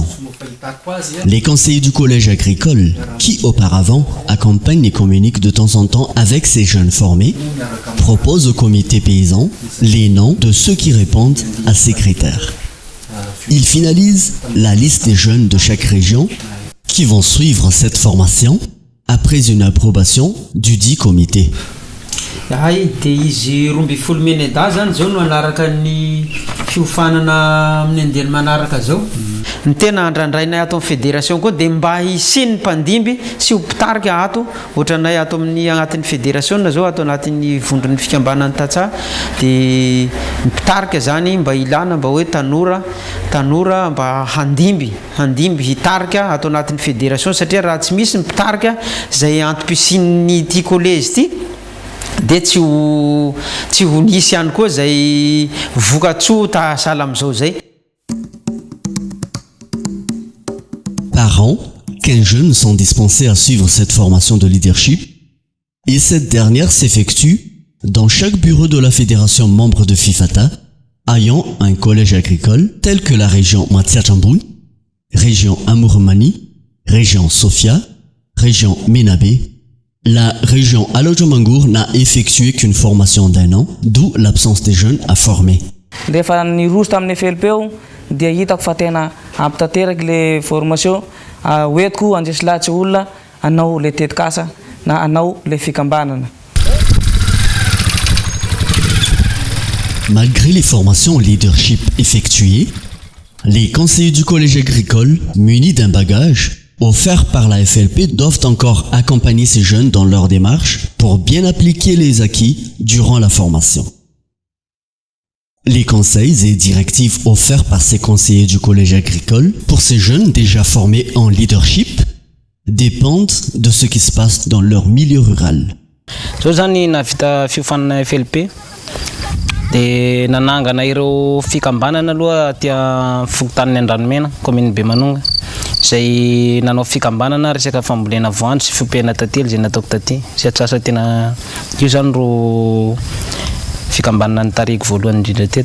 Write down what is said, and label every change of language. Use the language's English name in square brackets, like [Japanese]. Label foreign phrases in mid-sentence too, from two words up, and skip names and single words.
[French] Les conseillers du collège agricole, qui auparavant accompagnent et communiquent de temps en temps avec ces jeunes formés, proposent au comité paysan les noms de ceux qui répondent à ces critères. Ils finalisent la liste des jeunes de chaque région qui vont suivre cette formation après une approbation du dit comité. [Malagasy] Ay dia izy roa ambin'ny folo meneda zany zao no anaraka ny fiofanana amin'ny andelo manaraka zao. Ny tena andrandrainay ato amin'ny fédération koa dia mba hisiny mpandimby sy ho mpitarika ato ohatranay ato amin'ny agnatin'ny fédération zao ato anatin'ny vondron'ny fikambanany Tatsa dia mpitarika zany mba ilana mba hoe tanora mba handimby hitarika ato anatin'ny fédération satria raha tsy misy mpitarika zay antom-pisin'ny ty collège ty dia tsy ho nisy ihany koa zay vokatsoa tahasala amin'izao zay. [French] Par an, 15 jeunes sont dispensés à suivre cette formation de leadership et cette dernière s'effectue dans chaque bureau de la fédération membre de FIFATA ayant un collège agricole tel que la région Matsiachambun, région Amurmani, région Sofia, région Menabe. La région Alojomangour n'a effectué qu'une formation d'1 an, d'où l'absence des jeunes à former. [Malagasy] Rehefa niroso tamin'ny FLP eo dia hitako fa tena ampitateraka [French] le formation [Malagasy] hoentiko andresy lahatry olona anao le tetikasa na anao le fikambanana. [French] Malgré les formations leadership effectuées, les conseillers du collège agricole, munis d'un bagage offert par la FLP, doivent encore accompagner ces jeunes dans leur démarche pour bien appliquer les acquis durant la formation. Les conseils et directives offerts par ces conseillers du collège agricole pour ces jeunes déjà formés en leadership dépendent de ce qui se passe dans leur milieu rural. [Malagasy] Zao zany navita fiofanana FLP dia nanangana ireo fikambanana aloha tia fokotanin'ny Andranomena commune Bemanonga zay nanao fikambanana resaka fambolena voanjo sy fiompiana tantely zay nataoko taty sy atsasa tena io zany ro fikambanana nitariko voalohany indrindra teto.